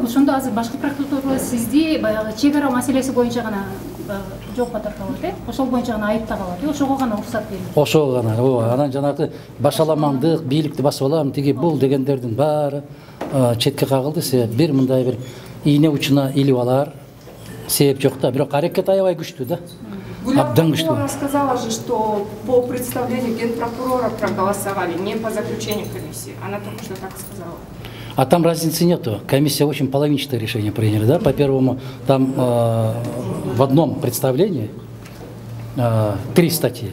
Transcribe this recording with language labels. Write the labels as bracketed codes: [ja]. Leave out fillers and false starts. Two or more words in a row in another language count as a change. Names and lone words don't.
[ky] Ошондо азыр башкы прокуратура сизди баягы чегара маселеси боюнча гана жоопко тартабат, ошол боюнча гана айыптап алат, ошого гана уруксат берилет. Ошого гана, ооба. Анан жанагы башаламандык, бийликти басып алам, тиги бул дегендердин баары четке кагылды. Себеп бир мындай бир ийне учуна илип алар себеп жок да, бирок аракет аябай күчтүү да. Абдан күчтүү. [ru] Сказала же, что по представлению генпрокурора проголосовали, не по заключению комиссии. Она только что так сказала. А там разницы нету. Комиссия очень половинчатое решение приняли, да? По первому, там в одном представлении 3 статьи.